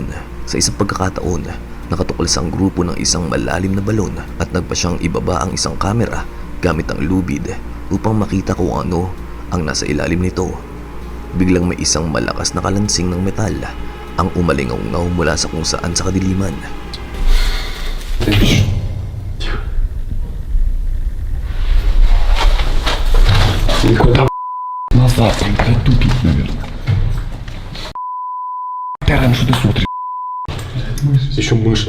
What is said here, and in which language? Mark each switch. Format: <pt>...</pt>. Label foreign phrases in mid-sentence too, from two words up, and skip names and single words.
<tl>Sa isang pagkakataon, nakatuklas ang grupo ng isang malalim na balon at nagpa siyang ibaba ang isang kamera gamit ang lubid upang makita kung ano ang nasa ilalim nito. Biglang may isang malakas na kalansing ng metal ang umalingaw-ngaw mula sa kung saan sa kadiliman.</tl> <ru>Куда назад, блядь, тупик, наверное. Терен, что ты смотришь? Еще мыши.</ru>